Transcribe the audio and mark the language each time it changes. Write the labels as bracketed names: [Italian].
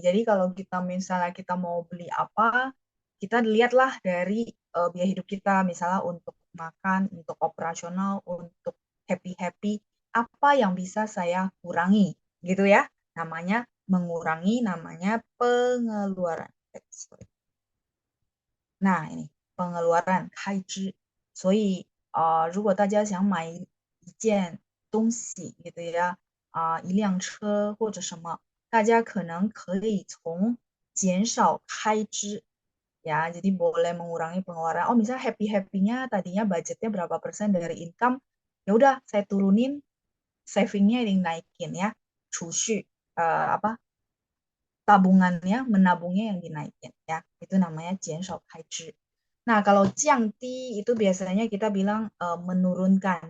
[Indonesian] Jadi kalau kita misalnya kita mau beli apa, kita lihatlah dari biaya hidup kita, misalnya untuk makan, untuk operasional, untuk happy-happy, apa yang bisa saya kurangi, gitu ya. Namanya mengurangi, namanya pengeluaran. Nah, ini pengeluaran 开支. [Chinese] 所以如果大家想买一件东西 gitu ya, 一辆车或者什么，大家可能可以从减少开支 ya, jadi boleh mengurangi pengeluaran. [Indonesian] Oh, misalnya happy-happynya tadinya budgetnya berapa persen dari income, ya udah saya turunin, savingnya dinaikin ya, 储蓄, apa tabungannya, menabungnya yang dinaikin ya. Itu namanya 减少开支. Nah, kalau 降低 itu biasanya kita bilang menurunkan.